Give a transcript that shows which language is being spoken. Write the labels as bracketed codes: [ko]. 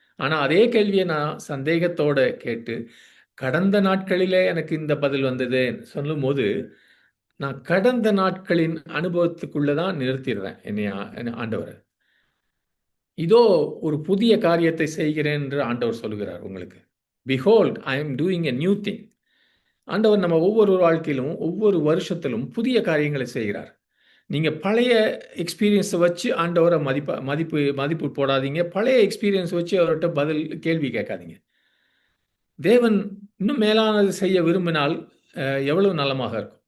[ta] ஆனால் அதே கேள்வியை நான் சந்தேகத்தோட கேட்டு, கடந்த நாட்களிலே எனக்கு இந்த பதில் வந்தது சொல்லும்போது, நான் கடந்த நாட்களின் அனுபவத்துக்குள்ளே தான் நிறுத்திடுறேன் என்னை ஆண்டவர். இதோ ஒரு புதிய காரியத்தை செய்கிறேன் என்று ஆண்டவர் சொல்லுகிறார் உங்களுக்கு. [en] Behold, I am doing a new thing. [ta] ஆண்டவர் நம்ம ஒவ்வொரு வாழ்க்கையிலும் ஒவ்வொரு வருஷத்திலும் புதிய காரியங்களை செய்கிறார். நீங்கள் பழைய எக்ஸ்பீரியன்ஸை வச்சு ஆண்டவரை மதிப்பு போடாதீங்க. பழைய எக்ஸ்பீரியன்ஸ் வச்சு அவர்கிட்ட கேள்வி கேட்காதீங்க. தேவன் இன்னும் மேலானது செய்ய விரும்பினால் எவ்வளவு நலமாக இருக்கும்.